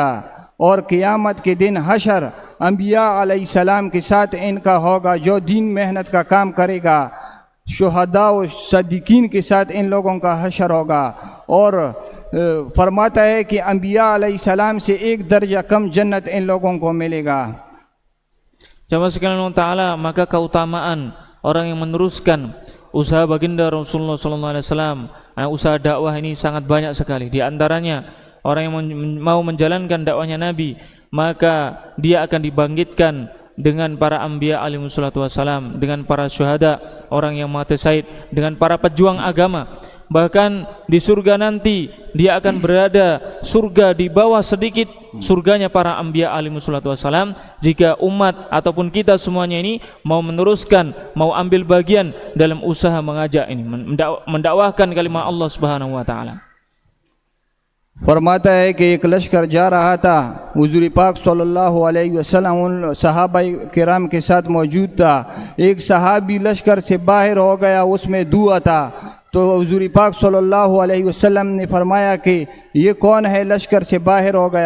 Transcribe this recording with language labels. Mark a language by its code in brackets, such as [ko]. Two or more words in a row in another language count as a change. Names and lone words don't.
[hi] और क़यामत के दिन हशर अंबिया अलैहिस्सलाम के साथ इनका होगा। जो दिन मेहनत का काम करेगा, शुहदा और सद्दीकीन के साथ इन लोगों का हशर होगा। और फरमाता है कि अंबिया अलैहिस्सलाम से एक दर्जा कम जन्नत इन लोगों को मिलेगा। [id] Jamaah sekalian ta'ala, maka keutamaan orang yang meneruskan usaha baginda Rasulullah SAW, usaha dakwah ini sangat banyak sekali. Di antaranya orang yang mau menjalankan dakwahnya Nabi, maka dia akan dibangkitkan dengan para anbiya [ar] عليه الصلاة والسلام, [id] dengan para syuhada, orang yang mati syahid, dengan para pejuang agama. Bahkan di surga nanti dia akan berada surga di bawah sedikit surganya para anbiya [ar] عليه الصلاة والسلام, [id] jika umat ataupun kita semuanya ini mau meneruskan, mau ambil bagian dalam usaha mengajak ini, mendakwahkan kalimat Allah [ar] سبحانه وتعالى. [hi] फरमाता है कि एक लश्कर जा रहा था, हुज़ूर पाक [ar] صلى الله عليه وسلم [hi] उन सहाबा किराम के साथ मौजूद था। एक सहाबी लश्कर से बाहर हो गया, उसमें दुआ था। तो हुज़ूर पाक [ar] صلى الله عليه وسلم [hi] ने फरमाया कि ये कौन है लश्कर से बाहर हो गया?